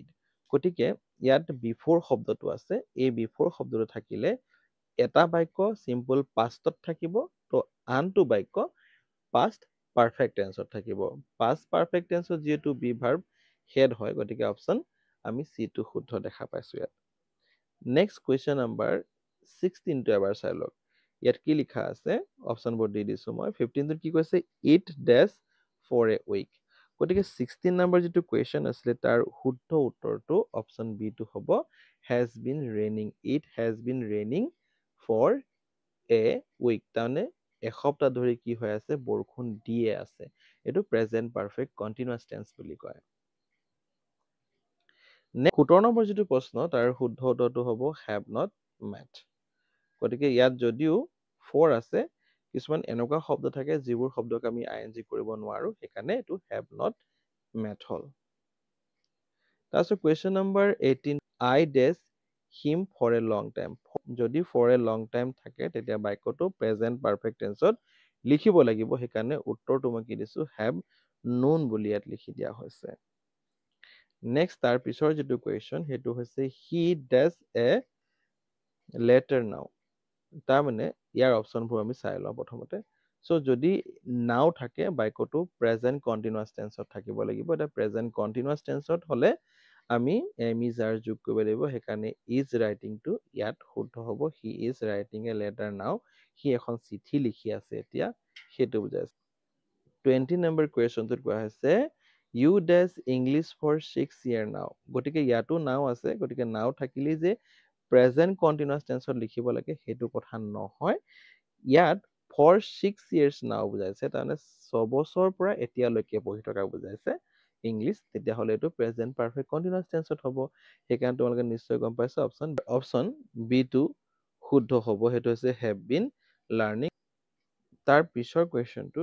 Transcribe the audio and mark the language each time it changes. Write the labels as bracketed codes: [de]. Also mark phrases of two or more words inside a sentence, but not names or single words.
[as] গতিকে ইয়াত before শব্দটো আছে এই before শব্দটো থাকিলে এটা বাক্য [en] simple past [as] ত থাকিব তো আনটো বাক্য [en] past perfect tense [as] ত থাকিব [en] past perfect tense [as] ত যেটো [en] be verb [as] head হয় গতিকে অপচন আমি সি টো শুদ্ধ দেখা পাইছো ইয়াত [en] next question number [as] 16 টো এবাৰ চাই লওক ইয়াত কি লিখা আছে অপচনবোৰ দি দিছো মই 15 টোত কি কৈছে [en] it dash for a week [as] গতিকে 16 নম্বৰ যেটো কুৱেশ্যন আছিল তাৰ শুদ্ধ উত্তৰটো অপচন বি টো হ'ব [en] has been raining it has been raining for a week [as] তাৰমানে এসপ্তাহ ধৰি কি হৈ আছে বৰষুণ দিয়ে আছে এটো [en] present perfect continuous tense [as] বুলি কয় 17 নম্বৰ যেটো প্ৰশ্ন তাৰ শুদ্ধ উত্তৰটো হ'ব [en] have not met [as] গতিকে ইয়াত যদিও for আছে কিছুমান এনেকুৱা শব্দ থাকে যিবোৰ শব্দক আমি ing কৰিব নোৱাৰো সেইকাৰণে এটো [en] have not met [as] হল তাৰপিছত কুৱেশ্যন নম্বৰ 18 [en] I dash him for a long time [as] যদি [en] for a long time [as] থাকে তেতিয়া বাক্যটো [en] present perfect tenseত [as] লিখিব লাগিব সেইকাৰণে উত্তৰটো মই কি দিছো [en] have known [as] বুলি ইয়াত লিখি দিয়া হৈছে নেক্সট তাৰ পিছৰ যেটো কুৱেশ্যন হেতু হৈছে [en] he dash a letter now [as] তাৰ মানে ইয়াৰ অপচনবোৰ আমি চাই লওঁ প্ৰথমতে সো যদি নাও থাকে বাক্যটো [en] present continuous tenseত [as] থাকিব লাগিব এটা [en] present continuous tenseত [as] হলে আমি [en] am is are [as] যোগ কৰিব লাগিব সেইকাৰণে [en] is writing [as] টো ইয়াত শুদ্ধ হ'ব [en] he is writing a letter now [as] সি এখন চিঠি লিখি আছে এতিয়া হেতু বুজাইছে 20 নম্বৰ কুৱেশ্যনটোত কোৱা হৈছে [en] you dash English for 6 year now [as] গতিকে ইয়াতো নাও আছে গতিকে নাও থাকিলে যে [en] present continuous tenseত [as] লিখিব লাগে সেইটো কথা নহয় ইয়াত [en] for 6 years now [as] বুজাইছে তাৰমানে 6 বছৰ পৰা এতিয়ালৈকে পঢ়ি থকা বুজাইছে ইংলিছ তেতিয়াহ'লে এইটো [en] present perfect continuous tenseত [as] হ'ব সেইকাৰণে তোমালোকে নিশ্চয় গম পাইছা অপচন বি2 শুদ্ধ হ'ব সেইটো হৈছে [en] have been learning [as] তাৰ পিছৰ কুৱেশ্যনটো